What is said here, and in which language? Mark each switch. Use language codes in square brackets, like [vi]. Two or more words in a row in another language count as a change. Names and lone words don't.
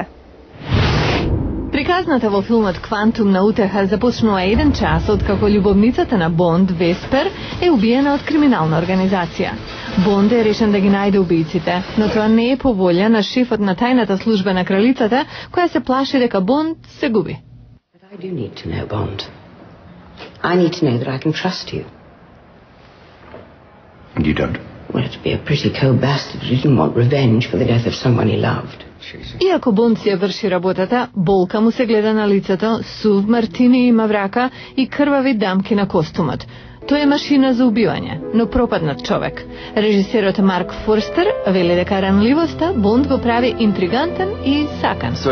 [mk] Приказната во филмот Квантумна утеха започнува 1 час откако љубовницата на Бонд, Веспер, е убиена од криминална организација. Бонд е решен да ги најде убијците, но тоа не е по волја на шефот на тајната служба на кралицата, која се плаши дека Бонд се губи. [en] I do need to know, Bond. I need to know that I can trust you. And you don't? Well, it'd be a pretty cold bastard who didn't want revenge for the death of someone he loved. [mk] Иако Бонд си ја врши работата, болка му се гледа на лицето, сув мартини има врака и крвави дамки на костумот. Тој е машина за убивање, но пропаднат човек. Режисерот Марк Форстер вели дека ранливоста Бонд го прави интригантен и сакан.